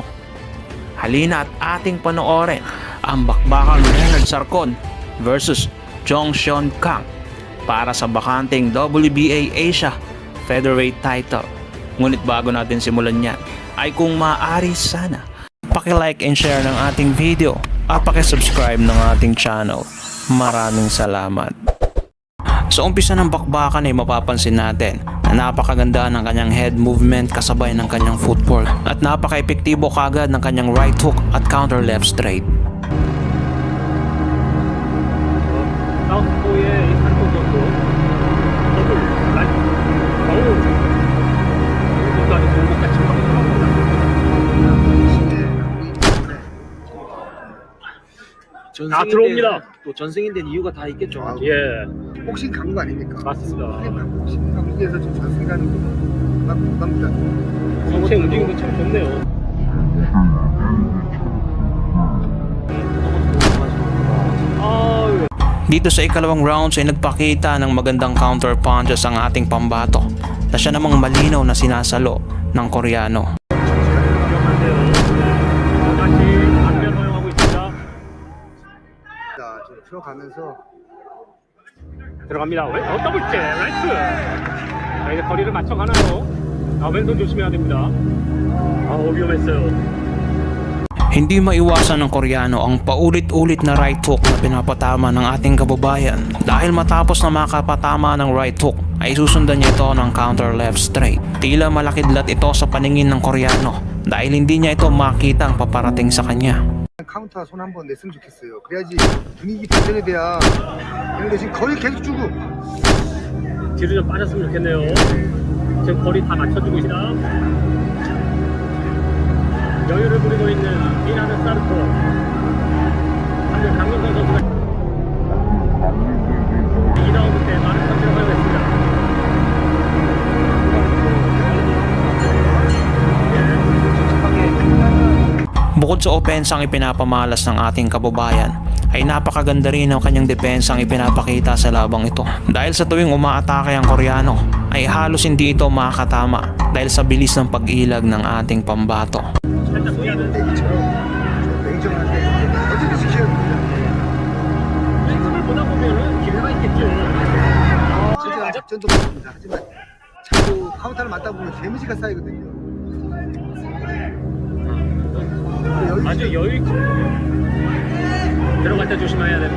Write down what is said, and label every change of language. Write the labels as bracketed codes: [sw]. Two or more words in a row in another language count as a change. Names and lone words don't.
[tl] Halina at ating panoorin ang bakbakang Leonard Sarcon versus Jong Seong Kang para sa bakanting WBA Asia [en] featherweight title. [tl] Ngunit bago natin simulan yan, ay kung maaari sana, paki- [en] like and share [tl] ng ating video at paki-subscribe ng ating channel. Maraming salamat. Sa umpisa ng bakbakan ay mapapansin natin na napakaganda ng kanyang [en] head movement [tl] kasabay ng kanyang footwork at napaka-epektibo kagad ng kanyang [en] right hook [tl] at [en] counter left straight. [ko] 사우스포의 이 산동 선수 더블 라이트 어우 이것도 아주 종목같이 파고 들어갑니다. 다 들어옵니다. 또 전승인 된 이유가 다 있겠죠. 예, 복싱 강국 아닙니까? 맞습니다. 복싱 강국에서 지금 전승이라는 게 부담입니다. 전체 움직임도 참 좋네요. [tl] Dito sa ikalawang rounds ay nagpakita ng magandang [en] counter punches [tl] ang ating pambato na siya namang malinaw na sinasalo ng Koreano. [ko] 다시 안면 허용하고 있습니다. 자, 지금 들어가면서 들어갑니다. 더블 제 라이트. 자, 이제 거리를 맞춰가나요? 왼손 조심해야 됩니다. 위험했어요. [tl] Hindi maiwasan ng Koreano ang paulit-ulit na [en] right hook [tl] na pinapatama ng ating kababayan. Dahil matapos na makapatama ng [en] right hook [tl] ay susundan niya ito ng [en] counter left straight. [tl] Tila malakidlat ito sa paningin ng Koreano dahil hindi niya ito makita ang paparating sa kanya. [ko] 카운터 손 한번 냈으면 좋겠어요. 그래야지 분위기 반전이 돼야. 그런데 지금 거리 계속 주고. 뒤로 좀 빠졌으면 좋겠네요. 지금 거리 다 맞춰주고 있다. 여유를 부리고 있는 이나는 사르코. 방금 강민선 선수가 2라운드 때 많은 선수를 허용했습니다. [tl] Bukod sa opensang ipinapamalas ng ating kababayan, ay napakaganda rin ang kanyang depensang ipinapakita sa labang ito. Dahil sa tuwing umaatake ang Koreano, ay halos hindi ito makakatama dahil sa bilis ng pag-ilag ng ating pambato. [ko] 살짝 피하는 냉정한데 어떻게 지켜야 됩니다. 왼손을 보다 보면은 기회가 있겠죠. 진짜 작전도 맞습니다. 하지만 자꾸 카운터를 맞다 보면 데미지가 쌓이거든요. 아주 여유 있게 들어갈 때 조심해야 됩니다.